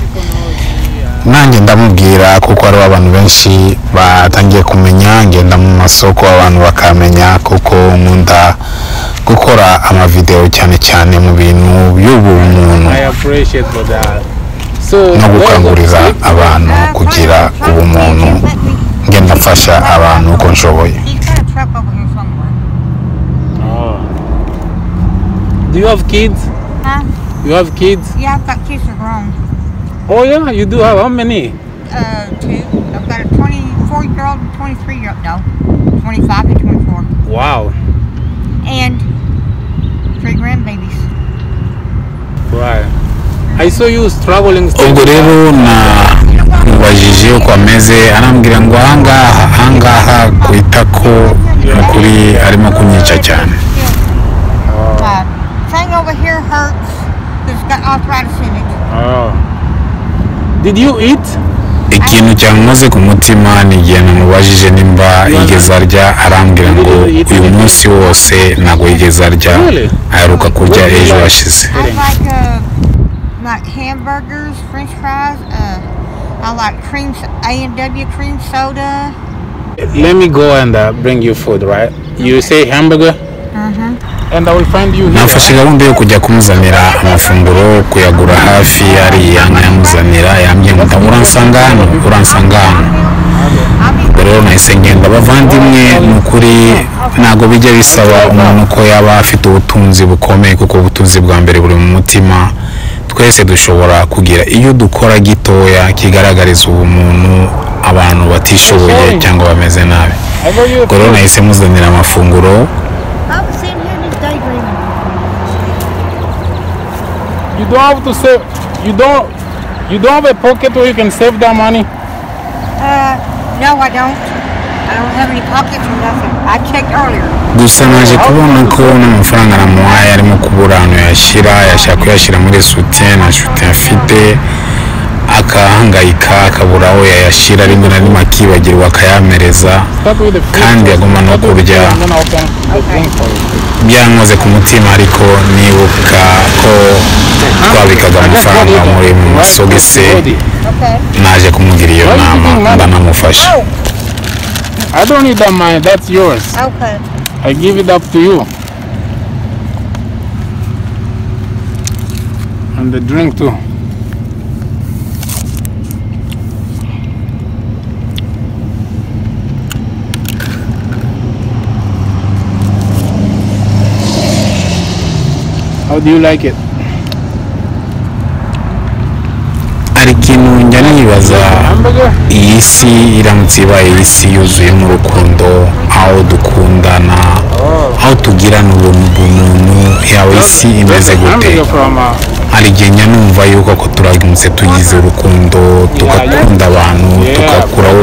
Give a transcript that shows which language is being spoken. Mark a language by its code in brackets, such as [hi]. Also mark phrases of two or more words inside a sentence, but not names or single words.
[rw] Nanjye ndamubwira kuko ari abantu benshi batangiye kumenya, ngenda mu masoko abantu bakamenya, kuko nkunda gukora amavideo cyane cyane mu bintu by'ubumuntu no gukangurira abantu kugira ubumuntu. Ngenda mfasha abantu uko nshoboye. [en] Do you have kids? Huh? You have kids? Yeah, I've got kids that are grown. Oh yeah, you do have how many? Two. I've got a 24-year-old and 23-year-old. No, 25 and 24. Wow. And 3 grandbabies. Right. I saw you struggling. [rw] Ubwo rero mubajije uko ameze, arambwira ngo ahangaha ku itako n'ukuri arimo kunyica cyane. [en] Thing over here hurts. It's got arthritis in it. Oh. Did you eat? [rw] Ikintu cyankoze ku mutima ni igihe namubajije nimba yigeze arya, arambwira ngo uyu munsi wose ntabwo yigeze arya, aheruka kurya ejo hashize. [en] I like hamburgers, french fries, I like A&W cream soda. Let me go and bring you food, right? You say hamburger? And I will find you here. [rw] Nafashe gahunda yo kujya kumuzanira amafunguro, kuyagura hafi hariya nkayamuzanira. Yambwiye ngo uransanga hano. Rero nahise ngenda. Bavandimwe, n'ukuri ntago bijya bisaba umuntu ko yaba afite ubutunzi bukomeye, kuko ubutunzi bwa mbere buri mu mutima. Twese dushobora kugira iyo dukora gitoya kigaragariza ubumuntu abantu batishoboye cyangwa bameze nabi. Rero nahise muzanira amafunguro. [en] You don't have to save. You don't have a pocket where you can save that money. No, I don't. I don't have any pockets or nothing. I checked earlier. [rw] gusa naje kubona ko n'amafaranga namuhaye arimo kubura ahantu yashyira, yashaka kuyashyira muri soutien na soutien afite, akahangayika akabura aho yayashyira, rimwe na rimwe akibagirwa akayamereza, kandi aguma no kurya. Byankoze ku mutima, ariko nibuka ko twabikaga amafaranga muri mu masogisi, naje kumugira iyo nama ndanamufasha. [en] I don't need that money, that's yours. Okay. I give it up to you. And the drink too. How do you like it? [rw] Hari ikintu njya nibaza, iyi si iramutse ibaye isi yuzuyemo urukundo, aho dukundana, aho tugirana ubuntu, yaba isi imeze gute? Hari igihe njya numva yuko ko turamutse tugize urukundo, tugakunda abantu, tugakuraho